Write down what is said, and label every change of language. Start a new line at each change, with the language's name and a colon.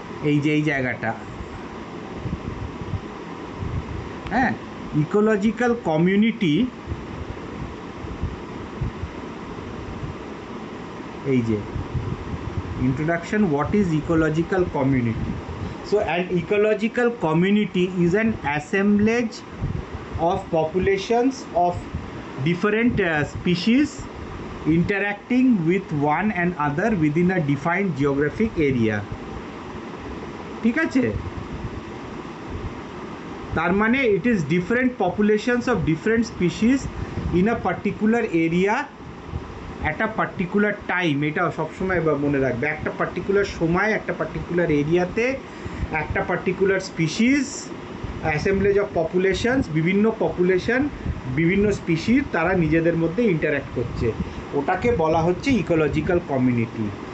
Bangla: এই যে এই জায়গাটা, হ্যাঁ, ইকোলজিক্যাল কমিউনিটি, এই যে introduction,
English: what is ecological community. So an ecological community is an assemblage of populations of different species interacting with one another within a defined geographic area.
Bangla: ঠিক আছে, তার মানে
English: it is different populations of different species in a particular area
Bangla: একটা particular time. এটা সবসময় মনে রাখবে, একটা পার্টিকুলার সময় একটা পার্টিকুলার এরিয়াতে একটা পার্টিকুলার স্পিসিস অ্যাসেম্বলেজ অফ পপুলেশনস, বিভিন্ন পপুলেশন বিভিন্ন স্পিসিস তারা নিজেদের মধ্যে ইন্টারঅ্যাক্ট করছে, ওটাকে বলা হচ্ছে ইকোলজিক্যাল কমিউনিটি।